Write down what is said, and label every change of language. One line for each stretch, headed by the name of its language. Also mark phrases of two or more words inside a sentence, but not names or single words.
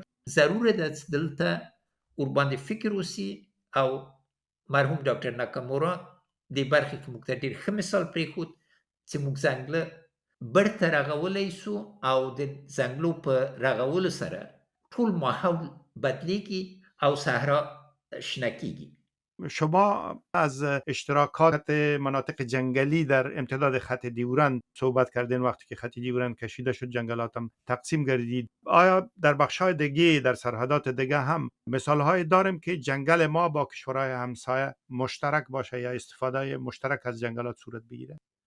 Pashto: ضروره ده چې دلته ورباندې فکر وسي، او مرحوم ډاکټر ناکامورا دې برخې کې موږ ته ډېر ښه مثال پرېښود چې موږ ځنګله بیرته رغولی سو، او د ځنګلو په رغولو سره ټول ماحول بدلیږي او صحرا شنه کیږي.
Persian: شما از اشتراکات مناطق جنگلی در امتداد خط دیورند صحبت کردین. وقتی که خط دیورند کشیده شد جنگلات هم تقسیم گردید. آیا در بخش‌های دیگه، در سرحدات دیگه هم مثال‌های داریم که جنگل ما با کشورهای همسایه مشترک باشه یا استفاده مشترک از جنگلات صورت بگیره؟